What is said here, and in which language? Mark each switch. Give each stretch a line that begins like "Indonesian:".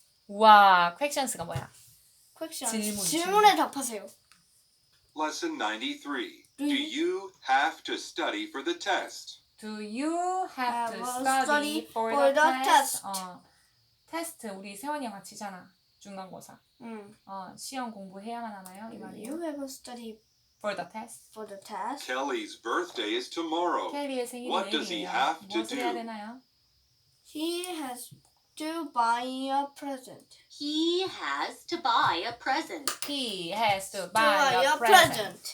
Korean: 우와, questions가 뭐야?
English: Questions.
Korean: 질문. 질문에 답하세요.
English: Lesson 93. Do you have to study for the test? Do you have to Have a study study for for the the test? test.
Korean: 테스트 우리 세원이랑 같이 잖아. 중간고사. 시험 공부해야만 하나요? 이
English: Do
Korean: 말이에요.
English: you have a study For the test. for the test? Kelly's birthday is tomorrow.
Korean: 켈리의 생일이
English: What does he
Korean: 내일이에요.
English: have to
Korean: 무엇을 해야
English: do?
Korean: 되나요?
English: He has to buy a present. He has to buy a present. He has to Buy buy a a present. 아,